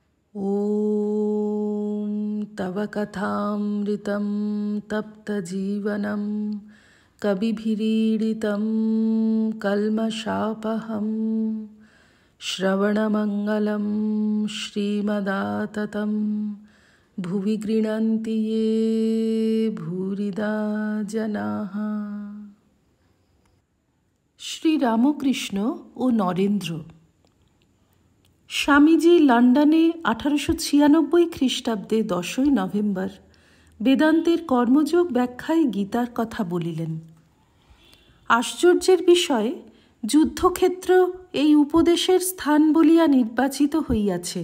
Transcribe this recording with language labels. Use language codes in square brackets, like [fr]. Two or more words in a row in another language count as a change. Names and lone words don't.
[sa] ॐ तव कथामृतं तप्तजीवनं कविभिरीडितं कल्मषापहं श्रवणमङ्गलं श्रीमदाततं भुवि गृह्णन्ति ये भूरिदा जनाः। [bn] শ্রীরামকৃষ্ণ ও নরেন্দ্র। স্বামীজি লন্ডনে 1896 খ্রিস্টাব্দে 10ই নভেম্বর বেদান্তের কর্মযোগ ব্যাখ্যায় গীতার কথা বলিলেন। আশ্চর্যের বিষয়, যুদ্ধক্ষেত্র এই উপদেশের স্থান বলিয়া নির্বাচিত হইয়াছে।